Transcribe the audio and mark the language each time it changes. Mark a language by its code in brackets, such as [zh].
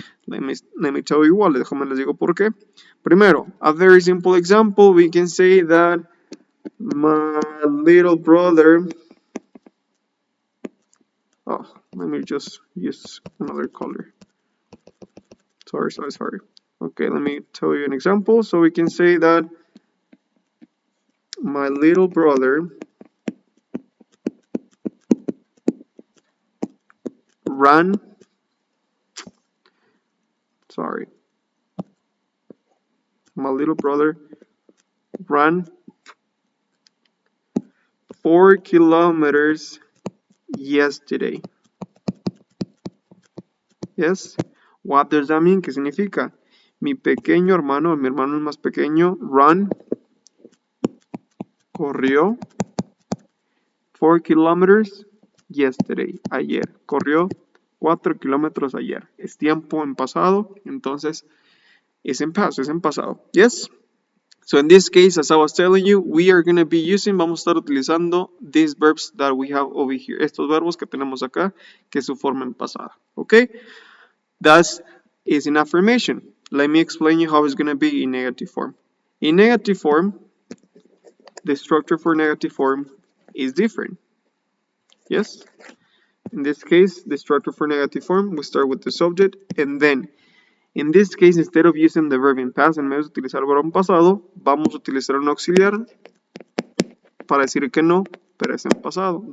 [en] Let me tell you what, [es] déjame les digo por qué. [en] Primero, a very simple example, we can say that my little brother, oh, let me just use another color. Sorry. Okay, let me tell you an example. So we can say that my little brother ran, my little brother ran 4 kilometers yesterday. Yes? What does that mean? [es] ¿Qué significa? Mi pequeño hermano, mi hermano el más pequeño, corrió [en] 4 kilometers yesterday, [es] ayer. Corrió 4 kilómetros ayer. Es tiempo en pasado, entonces es en past, es en pasado. [en] Yes? So in this case, as I was telling you, we are going to be using, [es] vamos a estar utilizando [en] these verbs that we have over here. [es] Estos verbos que tenemos acá, que es su forma en pasada. [en] Okay? That is an affirmation. Let me explain you how it's going to be in negative form. In negative form, the structure for negative form is different. Yes? In this case, the structure for negative form, we start with the subject, and then, in this case, instead of using the verb in past, [es] en vez de utilizar el verbo en pasado, vamos a utilizar un auxiliar para decir que no, pero es en pasado.